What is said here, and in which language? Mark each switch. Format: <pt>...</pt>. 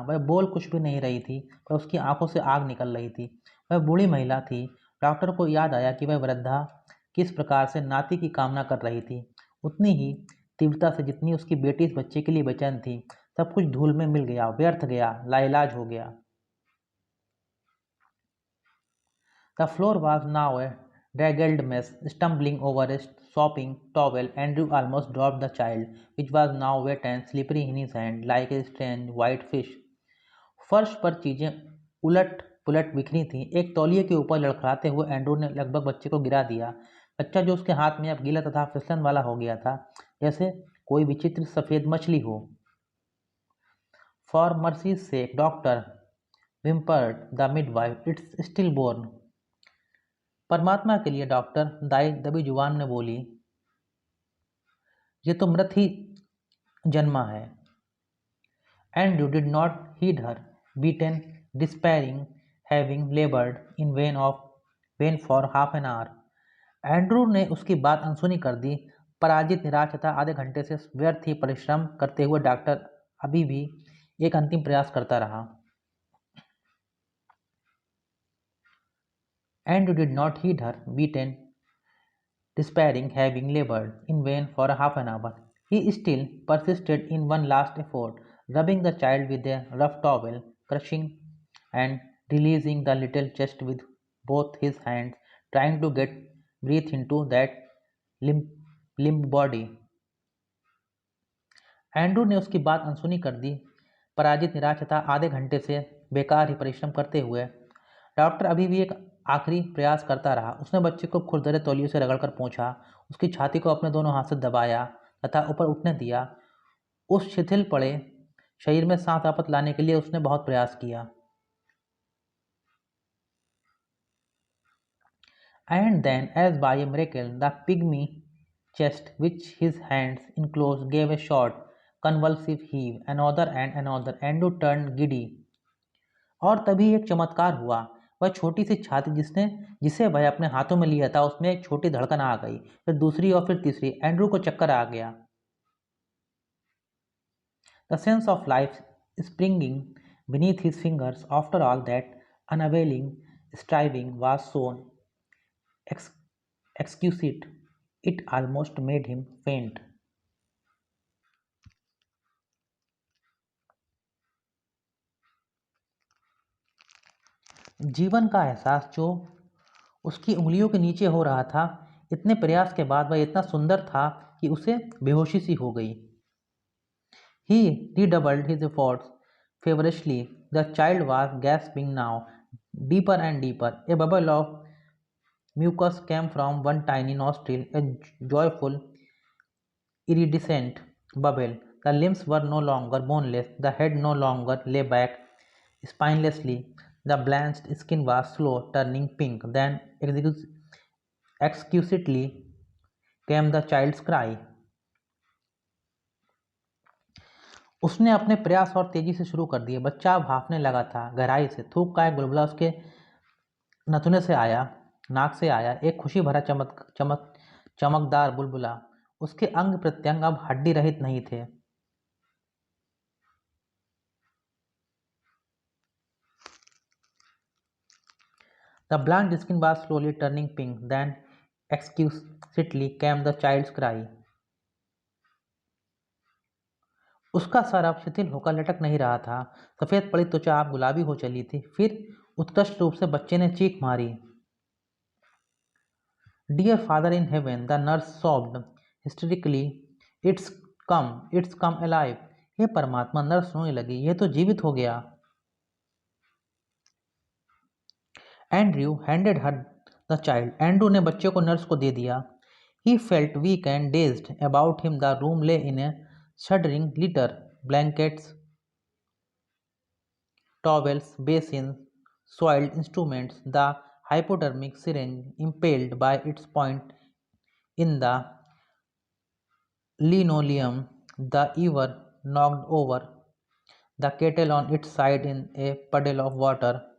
<hi>वह बोल कुछ भी नहीं रही थी, पर उसकी आंखों से आग निकल रही थी। वह बूढ़ी महिला थी। डॉक्टर को याद आया कि वह वृद्धा किस प्रकार से नाती की कामना कर रही थी, उतनी ही तीव्रता से जितनी उसकी बेटी इस बच्चे के लिए बेचैन थी। सब कुछ धूल में मिल गया, व्यर्थ गया, लाइलाज हो गया।</hi> <en>The floor was now a draggled mess. Stumbling over a sopping towel, Andrew almost dropped the child, which was now wet and slippery in his hand, like a strange white fish.</en> <hi>फर्श पर चीजें उलट पुलट बिखरी थीं। एक तौलिए के ऊपर लड़खड़ाते हुए एंड्रू ने लगभग बच्चे को गिरा दिया। बच्चा जो उसके हाथ में अब गीला तथा फिसलन वाला हो गया था, जैसे कोई विचित्र सफेद मछली हो।</hi> <en>For mercy sake doctor, whimpered the midwife, it's stillborn.</en> <hi>परमात्मा के लिए डॉक्टर, दाई दबी जुबान में बोली, ये तो मृत ही जन्मा है।</hi> <en>Andrew did not heed her, beaten, despairing, having labored in vain for half an hour.</en> <hi>Andrew ने उसकी बात अनसुनी कर दी। पराजित, निराश तथा आधे घंटे से व्यर्थ ही परिश्रम करते हुए डॉक्टर अभी भी एक अंतिम प्रयास करता रहा।</hi> <en>Andrew did not heed her, beaten, despairing, having labored in vain for half an hour. He still persisted in one last effort, rubbing the child with a rough towel, crushing and releasing the little chest with both his hands, trying to get breath into that limp, limp body.</en> <hi>Andrew ने उसकी बात अनसुनी कर दी। पराजित, निराश तथा आधे घंटे से बेकार ही परिश्रम करते हुए डॉक्टर अभी भी एक आखिरी प्रयास करता रहा। उसने बच्चे को खुरदरे तौलियों से रगड़कर पोंछा, उसकी छाती को अपने दोनों हाथ से दबाया तथा ऊपर उठने दिया। उस शिथिल पड़े शरीर में सांस वापस लाने के लिए उसने बहुत प्रयास किया।</hi> <en>And then, as by a miracle, the pygmy chest which his hands enclosed gave a short, convulsive heave. Another and another. Andrew turned giddy.</en> <hi>और तभी एक चमत्कार हुआ। वह छोटी सी छाती जिसे वह अपने हाथों में लिया था, उसमें एक छोटी धड़कन आ गई। फिर दूसरी और फिर तीसरी। एंड्रू को चक्कर आ गया।</hi> <en>The sense of life springing beneath his fingers after all that unavailing striving was so ex- exquisite it almost made him faint.</en> <hi>जीवन का एहसास जो उसकी उंगलियों के नीचे हो रहा था, इतने प्रयास के बाद वह इतना सुंदर था कि उसे बेहोशी सी हो गई।</hi> <en>He redoubled his efforts feverishly. The child was gasping now, deeper and deeper. A bubble of mucus came from one tiny nostril, a joyful, iridescent bubble. The limbs were no longer boneless, the head no longer lay back spinelessly. The blanched skin was slow, turning pink. Then, exquisitely, came the child's cry.</en> <hi>उसने अपने प्रयास और तेजी से शुरू कर दिए। बच्चा अब हांफने लगा था, गहराई से। थूक का एक बुलबुला उसके नथुने से आया, नाक से आया, एक खुशी भरा चमकदार बुलबुला। उसके अंग प्रत्यंग अब हड्डी रहित नहीं थे।</hi> <en>The blanched skin was slowly turning pink. Then exquisitely came the child's cry.</en> <hi>उसका सर अब शिथिल होकर लटक नहीं रहा था। सफेद पड़ी त्वचा अब गुलाबी हो चली थी। फिर उत्कृष्ट रूप से बच्चे ने चीख मारी।</hi> <en>Dear Father in heaven, the nurse sobbed hysterically. It's come alive.</en> <hi>हे परमात्मा, नर्स रोने लगी, यह तो जीवित हो गया।</hi> <en>Andrew handed her the child.</en> <hi>Andrew ने बच्चे को नर्स को दे दिया।</hi> <en>He felt weak and dazed. About him the room lay in a shuddering litter. Blankets, towels, basins, soiled instruments, the hypodermic syringe impaled by its point in the linoleum, the ewer knocked over, the kettle on its side in a puddle of water.</en>